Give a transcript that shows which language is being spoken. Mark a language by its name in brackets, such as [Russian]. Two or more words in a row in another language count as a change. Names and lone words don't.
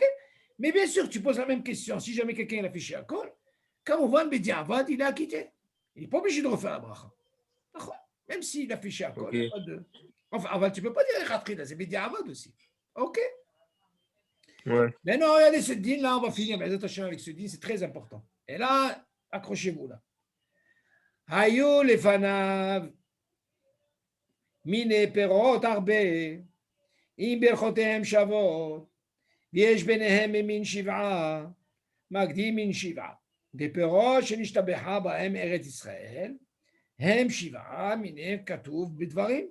[French] Mais bien sûr, tu poses la même question. Si jamais quelqu'un l'a fait chez Akol, quand on voit le Bediavad, il est acquitté. Il n'est pas obligé de refaire la bracha. Même s'il a fait chez Akol. Enfin, tu ne peux pas dire Khatrila, c'est Bediavad aussi. Ok? Maintenant, regardez ce din, là, on va finir attention avec ce din, c'est très important. Et là, accrochez-vous là. [Hebrew] היו לפניו מיני פירות הרבה אם ברכותיהם שוות ויש ביניהם ממין שבעה, מקדים מין שבעה. בפירות שנשתבחה בהם ארץ ישראל, הם שבעה מינים כתוב בדברים.